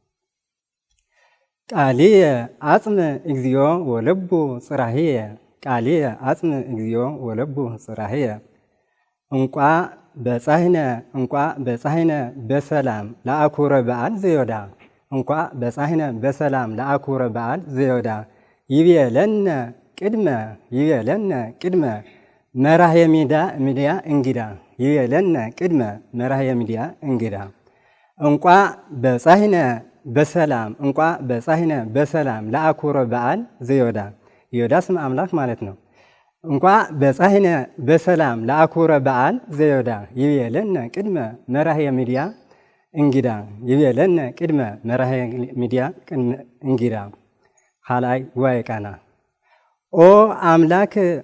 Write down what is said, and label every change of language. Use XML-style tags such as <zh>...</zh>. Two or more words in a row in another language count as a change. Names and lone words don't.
<gez>ቃልየ አጽም እግዚኦ ወልቡ ጽራህየ ቃልየ አጽም እግዚኦ ወልቡ ጽራህየ እንቋ በጻህነ በሰላም ለአኩረ በዓል ዘዮዳ እንቋ በጻህነ በሰላም ለአኩረ በዓል ዘዮዳ ይቤለነ ቅድመ መራህየ ሚዲያ እንግዳ ይቤለነ ቅድመ መራህየ ሚዲያ እንግዳ እንቋ በጻህነ በሰላም ለአኩረ በዓል ዘዮዳ</gez> <am>ይዮዳ ስም አምላክ ማለት ነው።</am> <gez>እንቋ በጻህነ በሰላም ለአኩረ በዓል ዘዮዳ ይቤለነ ቅድመ መራህየ ሚዲያ እንግዳ ይቤለነ ቅድመ መራህየ ሚዲያ እንግዳ ሐላይ ጉባኤ ቃና ኦ አምላክ</gez>